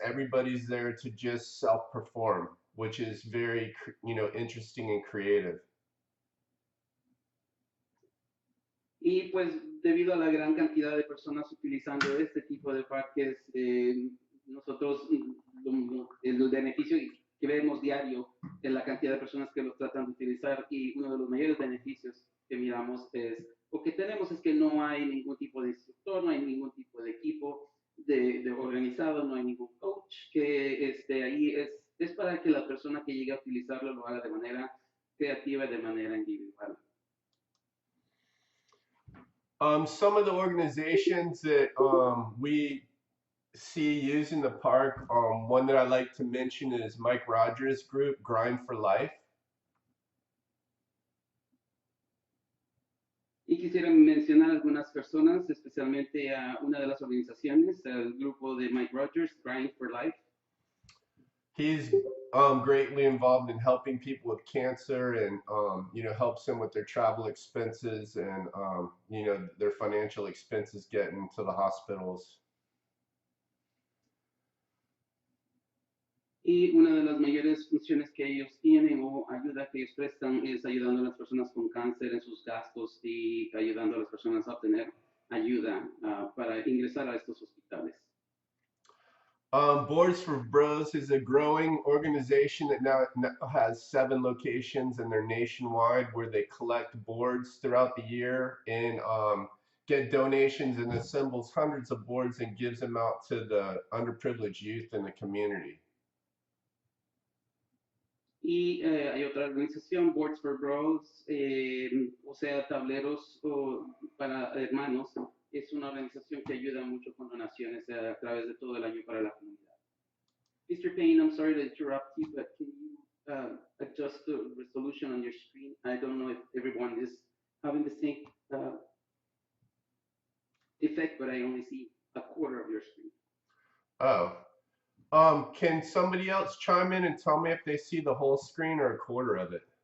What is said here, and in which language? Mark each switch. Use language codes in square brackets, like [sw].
[en] Everybody's there to just self-perform, which is very, interesting and creative. [es] Y pues debido a la gran cantidad de personas utilizando este tipo de parques, nosotros el beneficio que vemos diario es la cantidad de personas que los tratan de utilizar y uno de los mayores beneficios que miramos es, o que tenemos es que no hay ningún tipo de instructor, no hay ningún tipo de equipo de organizado, no hay ningún coach que esté ahí, es para que la persona que llegue a utilizarlo lo haga de manera creativa y de manera individual. [en] Some of the organizations that we see using the park, one that I like to mention is Mike Rogers' group, Grind for Life. [es] Y quisiera mencionar algunas personas, especialmente a una de las organizaciones, el grupo de Mike Rogers, Grind for Life. [en] He's greatly involved in helping people with cancer and, helps them with their travel expenses and, their financial expenses getting to the hospitals. [es] Y una de las mayores funciones que ellos tienen o ayuda que ellos prestan es ayudando a las personas con cáncer en sus gastos y ayudando a las personas a obtener ayuda para ingresar a estos hospitales. [en] Boards for Bros is a growing organization that now has 7 locations and they're nationwide where they collect boards throughout the year and get donations and assembles hundreds of boards and gives them out to the underprivileged youth in the community. [es] Y hay otra organización, Boards for Bros, o sea, tableros para hermanos. Es una organización que ayuda mucho con donaciones a través de todo el año para la comunidad. [en] Mr. Payne, I'm sorry to interrupt you, but can you adjust the resolution on your screen? I don't know if everyone is having the same effect, but I only see a quarter of your screen. Oh. Can somebody else chime in and tell me if they see the whole screen or a quarter of it?